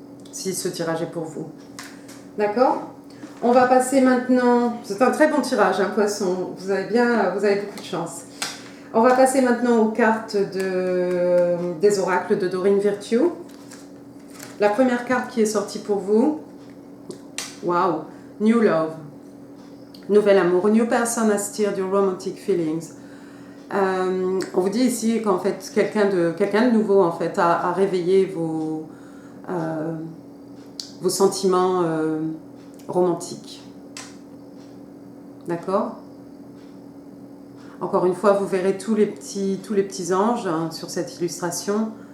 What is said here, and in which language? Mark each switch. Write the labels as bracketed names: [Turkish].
[French] Si ce tirage est pour vous. D'accord? On va passer maintenant... C'est un très bon tirage, hein, poisson. Vous avez beaucoup de chance. On va passer maintenant aux cartes des oracles de Doreen Virtue. La première carte qui est sortie pour vous. [English] Wow! New Love. [French] Nouvel amour. [English] New person has stirred your romantic feelings. [French] On vous dit ici qu'en fait, quelqu'un de nouveau en fait, a réveillé vos sentiments romantiques. D'accord? Encore une fois, vous verrez tous les petits anges hein, sur cette illustration.